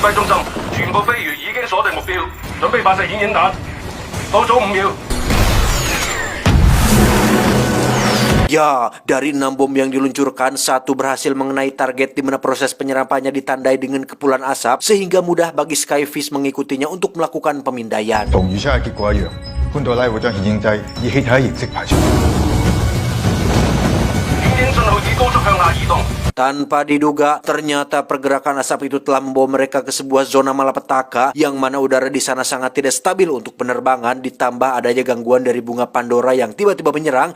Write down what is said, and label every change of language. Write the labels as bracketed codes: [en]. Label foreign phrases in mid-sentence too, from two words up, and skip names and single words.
[id] Ya, dari 6 bom yang diluncurkan, 1 berhasil mengenai target di mana proses penyerapannya ditandai dengan kepulan asap sehingga mudah bagi Skyfish mengikutinya untuk melakukan pemindaian. [yue] 同餘下嘅結果一樣，潘朵拉會將顯影劑以氣體形式排出。 [id] Tanpa diduga, ternyata pergerakan asap itu telah membawa mereka ke sebuah zona malapetaka yang mana udara di sana sangat tidak stabil untuk penerbangan, ditambah adanya gangguan dari bunga Pandora yang tiba-tiba menyerang.